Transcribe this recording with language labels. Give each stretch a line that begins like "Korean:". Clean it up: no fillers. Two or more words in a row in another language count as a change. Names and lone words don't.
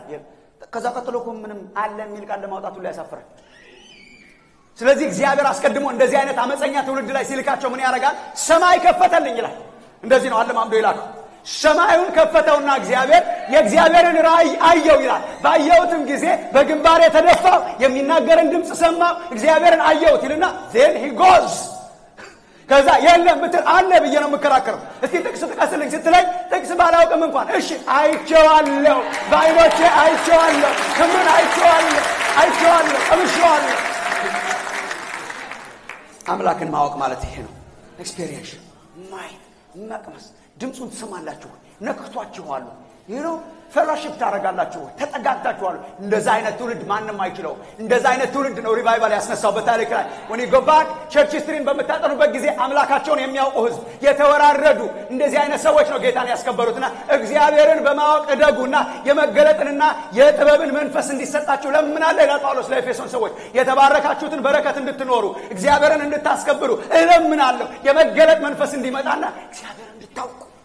Amharic: ከዛ ቀጥሎ እኮ ምንም አለ የሚል ቃል ለማውጣቱ ላይ ያሳፍራል። ስለዚህ እግዚአብሔር አስቀድሞ እንደዚህ አይነት አመፀኛ ትውልድ ላይ ሲልካቸው ምን ያደርጋል? ሰማይ ከፈተልኝ ይላል። እንደዚህ ነው አለማምዶ ይላል። ሰማዩን ከፈተውና እግዚአብሔር የእግዚአብሔርን ራእይ አየው ይላል። ባየውትም ጊዜ በግንባሬ ተደፋው፣ የሚናገርን ድምፅ ሰማው፣ እግዚአብሔርን አየውት ይልና
English: then he goes።
Amharic: ከዛ የለም ብትል አለ ብዬ ነው የምከራከረው። እስቲ ጥቅስ ጥቀስልኝ ስትለኝ ጥቅስ ባላውቅም እንኳን እሺ አይቼዋለሁ፣ በዓይኖቼ አይቼዋለሁ፣ ክብሩን አይቼዋለሁ፣ ቀምሼዋለሁ። አምላክን ማወቅ ማለት ይሄ ነው። ኤክስፒሪየንስ ማየት መቅመስ። ድምፁን ትሰማላችሁ፣ ነክቷችኋል፣ ፌሎሺፕ ታደርጋላችሁ፣ ተጠጋግታችኋል። እንደዛ አይነት ትውልድ ማንም አይችለው። እንደዛ አይነት ትውልድ ነው ሪቫይቫል ያስነሳው በታሪክ ላይ።
English: when you go back
Amharic: ቸርች ሂስትሪን በመታጠኑበት ጊዜ አምላካቸውን የሚያውቁ ህዝብ የተወራረዱ እንደዚህ አይነት ሰዎች ነው ጌታን ያስከበሩትና እግዚአብሔርን በማወቅ እደጉና የመገለጥንና የጥበብን መንፈስ እንዲሰጣችሁ ለምናለሁ ይላል ጳውሎስ ለኤፌሶን ሰዎች። የተባረካችሁትን በረከት እንድትኖሩ እግዚአብሔርን እንድታስከብሩ እለምናለሁ። የመገለጥ መንፈስ እንዲመጣና እግዚአብሔርን እንድታውቁ